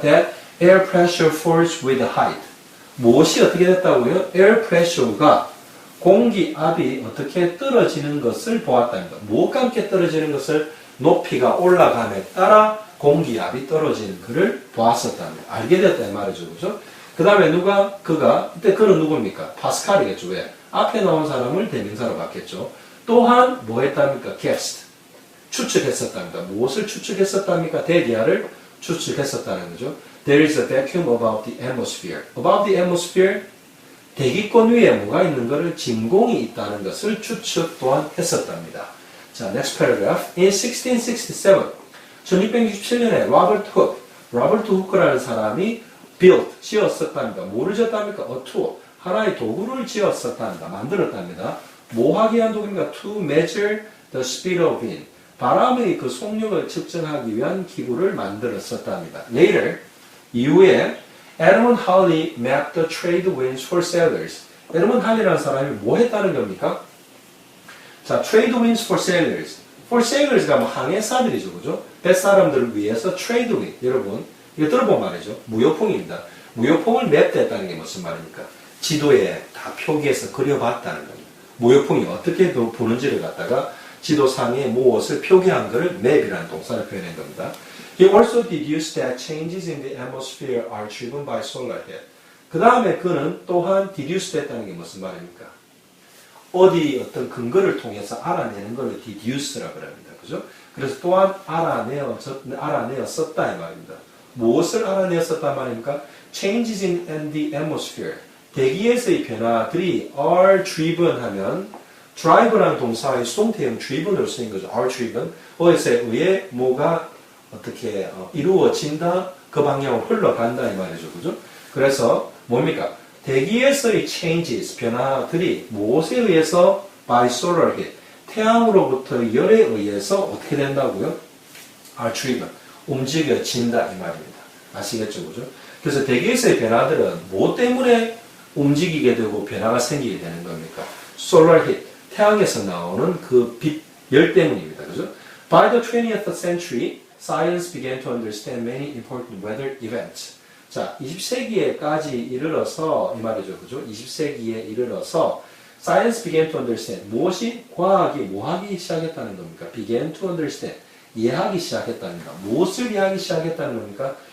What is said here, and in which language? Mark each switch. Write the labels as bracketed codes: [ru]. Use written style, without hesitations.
[en] That air pressure falls with height. [ko] 무엇이 어떻게 됐다고요? air pressure가 공기압이 어떻게 떨어지는 것을 보았답니다. 무엇과 함께 떨어지는 것을? 높이가 올라감에 따라 공기압이 떨어지는 것을 보았었답니다. 알게 됐다 이 말이죠, 그죠? 그 다음에 이때 그는 누굽니까? 파스칼이겠죠. 왜? 앞에 나온 사람을 대명사로 봤겠죠. 또한 뭐 했답니까? guessed. 추측했었답니다. 무엇을 추측했었답니까? 대기하를 추측했었다는 거죠. [en] There is a vacuum about the atmosphere. About the atmosphere, [ko] 대기권 위에 뭐가 있는 것을, 진공이 있다는 것을 추측 또한 했었답니다. 자, [en] next paragraph. [ko] In 1667, 1667년에 로버트 후크라는 사람이 지었었답니다. 뭐를 지었답니까? [en] A tool. [ko] 하나의 도구를 지었었답니다. 만들었답니다. 뭐 하기 위한 도구입니까? [en] To measure the speed of wind. [ko] 바람의 그 속력을 측정하기 위한 기구를 만들었었답니다. [en] Later, [ko] 이후에 [en] 에드먼드 할리 mapped the trade winds for sailors. [ko] 에드먼드 할리라는 사람이 뭐 했다는 겁니까? [en] 자, trade winds for sailors. [ko] for sailors가 뭐 항해사들이죠, 그죠? 뱃사람들을 위해서 trade wind. 여러분, 이거 들어본 말이죠. 무효풍입니다. 무효풍을 맵했다는 게 무슨 말입니까? 지도에 다 표기해서 그려봤다는 겁니다. 무효풍이 어떻게 부는지를 갖다가 지도상에 무엇을 표기한 것을 map이라는 동사를 표현한 겁니다. [en] He also deduced that changes in the atmosphere are driven by solar heat. [ko] 그 다음에 그는 또한 deduced 했다는 게 무슨 말입니까? 어디 어떤 근거를 통해서 알아내는 걸 deduce라고 합니다. 그죠? 그래서 또한 알아내었었다 이 말입니다. 무엇을 알아내었었단 말입니까? [en] Changes in the atmosphere. [ko] 대기에서의 변화들이 [en] are driven [ko] 하면 drive라는 동사의 수동태형 driven으로 쓰인 거죠. [en] are driven. [ko] 어에서에 의해 뭐가 어떻게 이루어진다, 그 방향으로 흘러간다 이 말이죠. 그죠? 그래서 뭡니까? 대기에서의 changes, 변화들이 무엇에 의해서 [en] by solar heat, [ko] 태양으로부터 열에 의해서 어떻게 된다고요? [en] are driven, [ko] 움직여진다 이 말입니다. 아시겠죠? 그죠? 그래서 대기에서의 변화들은 무엇 때문에 움직이게 되고 변화가 생기게 되는 겁니까? solar heat, 태양에서 나오는 그 빛, 열 때문입니다. 그죠? [en] By the 20th century, science began to understand many important weather events. [ko] 자, 20세기에까지 이르러서 이 말이죠. 그죠? 20세기에 이르러서 [en] science began to understand. [ko] 무엇이? 과학이 뭐 하기 시작했다는 겁니까? [en] began to understand. [ko] 이해하기 시작했답니다. 무엇을 이해하기 시작했다는 겁니까?